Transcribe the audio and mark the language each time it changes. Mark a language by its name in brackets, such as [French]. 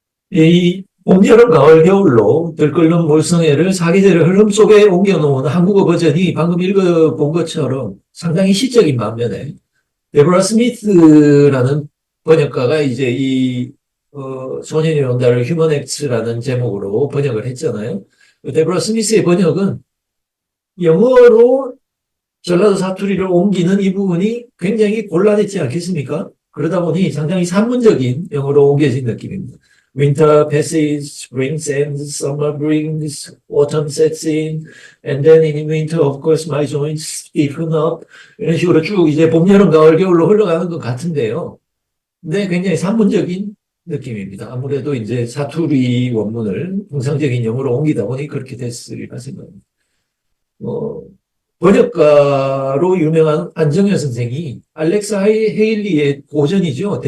[Korean] 이 봄, 여름, 가을, 겨울로 들끓는 몰성애를 사계절의 흐름 속에 옮겨놓은 한국어 버전이 방금 읽어본 것처럼 상당히 시적인 반면에 데보라 스미스라는 번역가가 이제 소년이 온다를 휴먼 엑스라는 제목으로 번역을 했잖아요. 데보라 스미스의 번역은 영어로 전라도 사투리를 옮기는 이 부분이 굉장히 곤란했지 않겠습니까? 그러다 보니 상당히 산문적인 영어로 옮겨진 느낌입니다. [English] Winter passes, spring ends, summer brings, autumn sets in, and then in winter, of course, my joints stiffen up. [Korean] 이런 식으로 쭉 이제 봄, 여름, 가을, 겨울로 흘러가는 것 같은데요. 근데 굉장히 산문적인 느낌입니다. 아무래도 이제 사투리 원문을 통상적인 영어로 옮기다 보니 그렇게 됐으리라 생각합니다. 번역가로 유명한 안정현 선생이 알렉사 헤일리의 고전이죠.